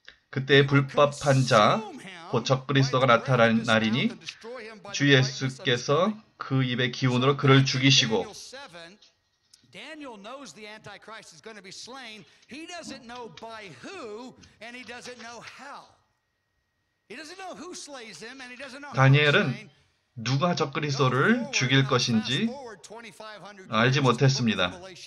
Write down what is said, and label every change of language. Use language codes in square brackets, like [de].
[ko] 그때 불법한 자, 곧 적그리스도가 나타나리니 주 예수께서 그 입의 기운으로 그를 죽이시고 [en] Daniel knows the Antichrist is going to be slain. He doesn't know by who and he doesn't know how. He doesn't know who slays him and he doesn't know how. [ko] 다니엘은 누가 적그리스도를 죽일 것인지 알지 못했습니다.